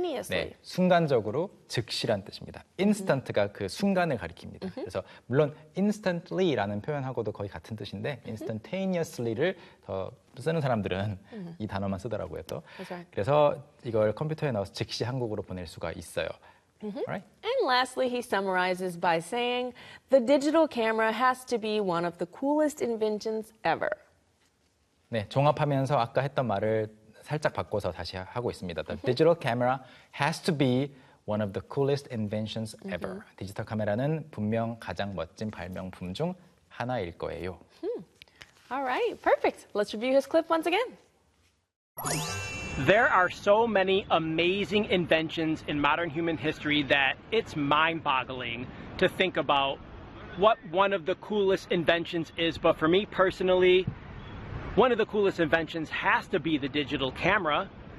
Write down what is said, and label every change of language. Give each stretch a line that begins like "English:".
Korean: 네, 순간적으로 즉시란 뜻입니다. Instant가 그 순간을 가리킵니다. 그래서 물론 instantly라는 표현하고도 거의 같은 뜻인데 instantaneously를 더 쓰는 사람들은 이 단어만 쓰더라고요. 또.
English: That's right.
Korean: 그래서 이걸 컴퓨터에 넣어서 즉시 한국으로 보낼 수가 있어요.
English: Right? And lastly, he summarizes by saying the digital camera has to be one of the coolest inventions ever.
Korean: 네, 종합하면서 아까 했던 말을 살짝 바꿔서 다시 하고 있습니다.
English: The digital camera has to be one of the coolest inventions ever.
Korean: 디지털 카메라는 분명 가장 멋진 발명품 중 하나일 거예요.
English: All right, perfect. Let's review his clip once again. There are so many amazing inventions in modern human history that it's mind-boggling to think about what one of the coolest inventions is. But for me personally, One of the coolest inventions has to be the digital camera.